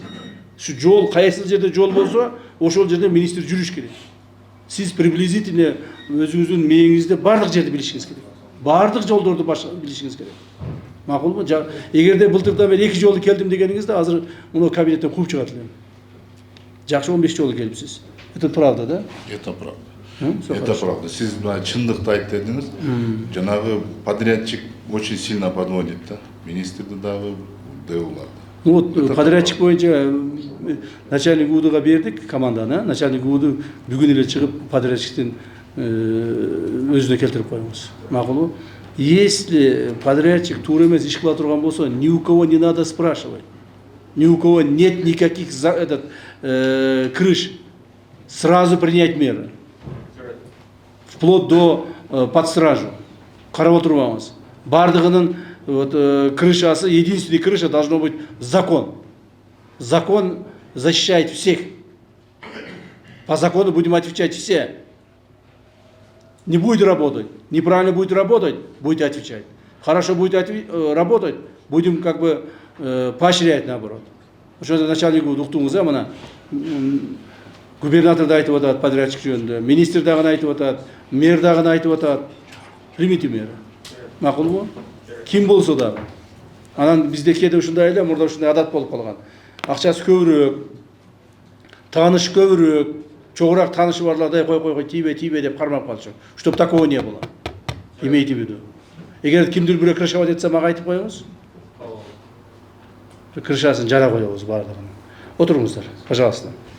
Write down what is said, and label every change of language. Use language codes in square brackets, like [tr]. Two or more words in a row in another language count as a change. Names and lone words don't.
[ky] Ушу жол кайсы жерде жол болсо, ошол жерде министр жүрүш керек. Сиз приблизительно өзүңүздүн мээңизде бардык жерди билишиңиз керек. Бардык жолдорду билишиңиз керек. Макулбу? Эгерде былтырдан бери 2 жолу келдим дегениңизде, азыр муну кабинеттен кууп чыгат элем. Жакшы 15 жолу келипсиз. [ru] Это правда, да? Это правда. Это правда. [ky] Сиз мына чындыкты айтып бердиңиз. [ru] Жанагы подрядчик очень сильно подводит, да? [ky] Министрди дагы, ДУларды. [ru] Ну вот [ky] подрядчик боюнча начальник УУДга бердик команданы, начальник УУДу бүгүн эле чыгып подрядчиктин өзүнө келтирип коюңуз. Макулбу? [ru] Если подрядчик [ky] туура эмес иш кыла турган болсо, [ru] ни у кого не надо спрашивать. Ни у кого нет никаких крыш. Сразу принять меры. Вплоть до под стражу. [ky] Карап отурбаңыз. Бардыгынын вот крышасы, [ru] единственный крыша должно быть закон. Закон защищает всех. По закону будем отвечать все. Не будет работать, неправильно будет работать, будете отвечать. Хорошо будет работать, будем как бы поощрять наоборот. [ky] Ошо начальник уктуңуз, мына губернатор да айтып атат подрядчик жөнүндө, министр дагы айтып атат, мэр дагы айтып атат. [ru] Примите меры. [ky] Макулбу? Ким болсо дагы. Анан бизде кээде ушундай эле, мурда ушундай адат болуп калган. Акчасы көбүрөөк, тааныш көбүрөөк, чогуураак таанышы барлардай кой тийбей деп кармап калчу. [ru] Чтоб такого не было. Имейте в виду. [ky] Эгер кимдир бирөө крышавать этсе мага айтып коюңуз. Крышасын жара коебуз бардыгын. Отуруңуздар, пожалуйста.